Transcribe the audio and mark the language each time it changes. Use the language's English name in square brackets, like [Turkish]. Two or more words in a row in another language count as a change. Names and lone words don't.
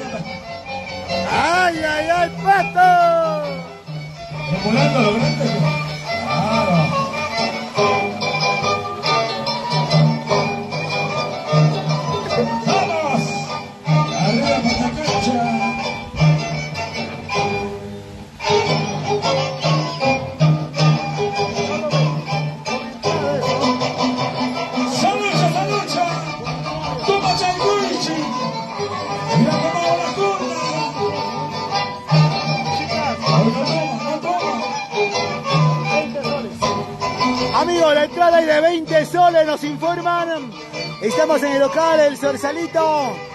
[Spanish] ¡Ay, ay, ay, Pato! Volando lo grande. Claro. ¡Vamos! Arriba Patacacha. ¡Salucha, salucha! ¡Toma Changuichi! ¡Mira cómo va la curva! ¡No toma! Amigos, la entrada es de 20 soles, nos informan. Estamos en el local, el Sorsalito.